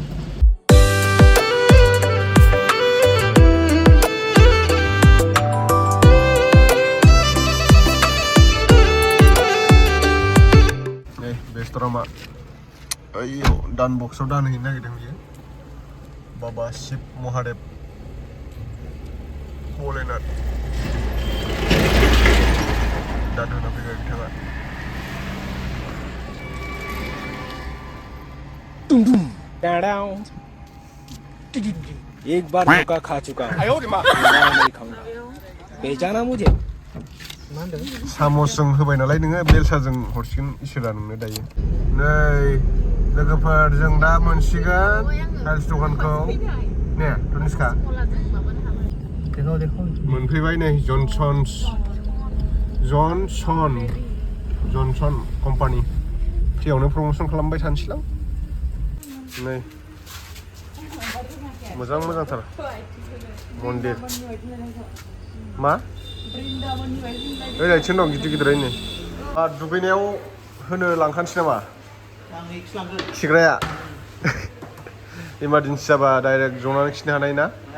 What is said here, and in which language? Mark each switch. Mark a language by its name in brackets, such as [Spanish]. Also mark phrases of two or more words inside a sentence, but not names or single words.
[Bodo] बेस्टरामा ओइयाव दान बक्सआव दानहैनो नागिरदों बियो बाबा शिब महादेब भलेनाथ दान होना फैबाय बिथाङा [Hindi] एक बार धोखा खा चुका हूँ दोबारा नहीं खाऊंगा बेजाना मुझे [Bodo] सामसजों होबाय नालाय नोङो बेलसाजों हरसिगोन इसोरा नोंनो दायो नै लोगोफोर जों दा मोनसिगोन टाइल्स दखानखौ ने दनिसखा मोनफैबाय नै जनसन कम्पानि फ्रियावनो प्रमसन खालामबाय थानोसैलां नै मोजांथार मन्दिर मा ओइ राइथिं दं गिदिरैनो दुगैनायाव होनो लांखानोसै नामा खिग्राया इमारजेन्सि जाबा डाइरेक्ट जनानै खिनो हानाय ना